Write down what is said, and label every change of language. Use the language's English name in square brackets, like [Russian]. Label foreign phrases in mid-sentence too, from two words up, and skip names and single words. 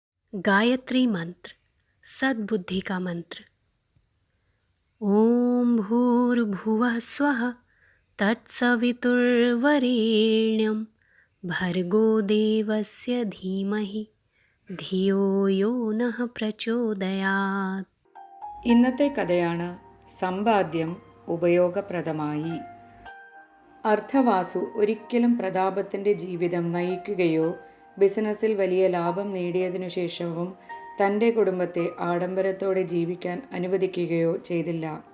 [Hindi] गायत्री मंत्र, सद्बुद्धि का मंत्र। [Sanskrit] ओम भूर्भुवः स्वः तत्सवितुर्वरेण्यं भर्गो देवस्य धीमहि ധിയോ യോ നഃ പ്രചോദയാത്. [Malayalam] ഇന്നത്തെ കഥയാണ് സമ്പാദ്യം ഉപയോഗപ്രദമായി. അർത്ഥവാസു ഒരിക്കലും പ്രതാപത്തിൻ്റെ ജീവിതം നയിക്കുകയോ ബിസിനസ്സിൽ വലിയ ലാഭം നേടിയതിനു ശേഷവും തൻ്റെ കുടുംബത്തെ ആഡംബരത്തോടെ ജീവിക്കാൻ അനുവദിക്കുകയോ ചെയ്തില്ല.